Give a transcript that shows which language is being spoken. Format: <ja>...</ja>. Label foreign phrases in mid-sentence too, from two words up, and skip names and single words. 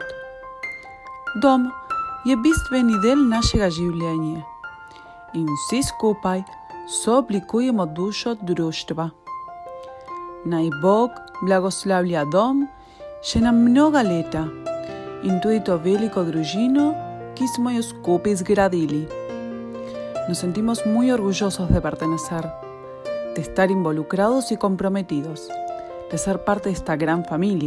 <sl>Dom je bistveni del našega življenja in vsi skupaj sooblikujemo dušo društva. Naj Bog blagoslavlja dom še na mnoga leta in tudi to veliko družino, ki smo jo skupaj zgradili.</sl> <es>Nos sentimos muy orgullosos de pertenecer, de estar involucrados y comprometidos, de ser parte de esta gran familia.</es>